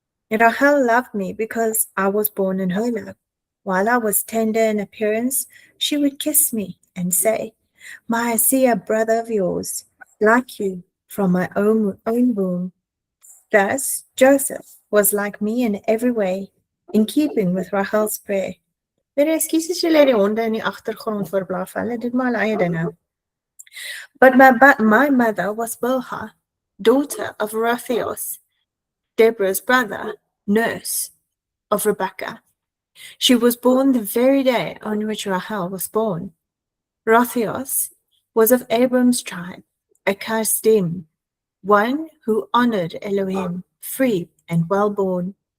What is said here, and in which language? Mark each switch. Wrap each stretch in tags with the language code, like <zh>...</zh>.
<en>Rachel loved me because I was born in her love. While I was tender in appearance, she would kiss me and say, May I see a brother of yours, like you, from my own womb. Thus, Joseph was like me in every way, in keeping with Rachel's prayer.</en> <af>Weer ekskuus as julle die honde in die agtergrond verblaf, hulle doen maar hulle eie dinge.</af> <en>But my mother was Bilha, daughter of Raphios, Deborah's brother, nurse of Rebekah. She was born the very day on which Rachel was born. Raphios was of Abram's tribe, a Kasdim, one who honored Elohim, free and well-born.</en>